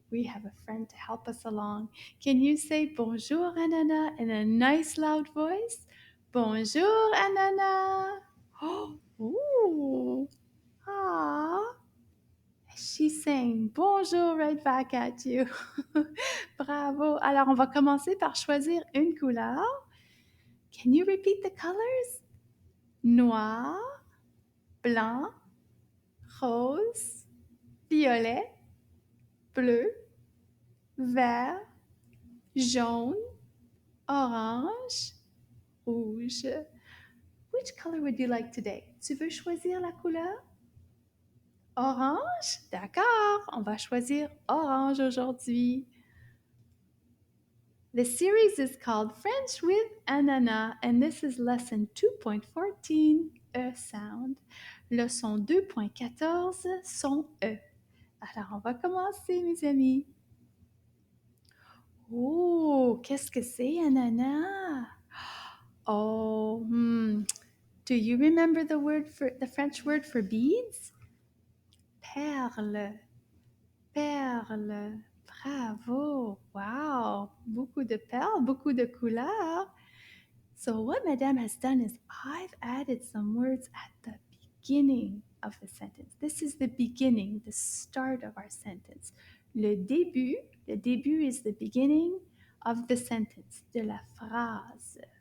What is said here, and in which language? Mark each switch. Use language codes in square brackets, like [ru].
[en] We have a friend to help us along. Can you say bonjour, Ananas, in a nice loud voice? [fr] Bonjour, Ananas. Oh, ooh. Ah. [en] She's saying bonjour right back at you. [fr] Bravo. Alors, on va commencer par choisir une couleur. [en] Can you repeat the colors? [fr] Noir, blanc, rose, violet, bleu, vert, jaune, orange, rouge. [en] Which color would you like today? [fr] Tu veux choisir la couleur? Orange? D'accord, on va choisir orange aujourd'hui. [en] The series is called French with Ananas, and this is lesson 2.14, E sound. [fr] Leçon 2.14, son E. Alors, on va commencer, mes amis. Oh, qu'est-ce que c'est, ananas? [en] Oh, do you remember the French word for beads? [fr] Perle, perle. Bravo, wow. Beaucoup de perles, beaucoup de couleurs. [en] So what Madame has done is I've added some words at the beginning of the sentence. This is the beginning, the start of our sentence. [fr] Le début [en] is the beginning of the sentence, [fr] de la phrase.